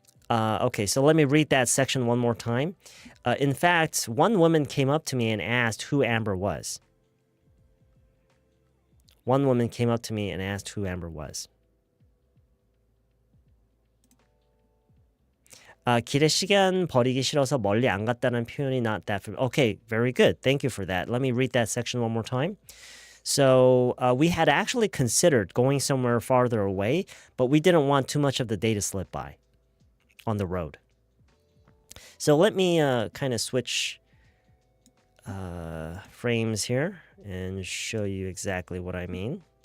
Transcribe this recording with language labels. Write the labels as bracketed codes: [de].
[en] Okay, so let me read that section one more time. In fact, one woman came up to me and asked who Amber was. One woman came up to me and asked who Amber was. [ko] 길에 시간 버리기 싫어서 멀리 안 갔다는 표현이 [en] not that familiar. Okay, very good. Thank you for that. Let me read that section one more time. So we had actually considered going somewhere farther away, but we didn't want too much of the day to slip by on the road. So let me kind of switch frames here and show you exactly what I mean.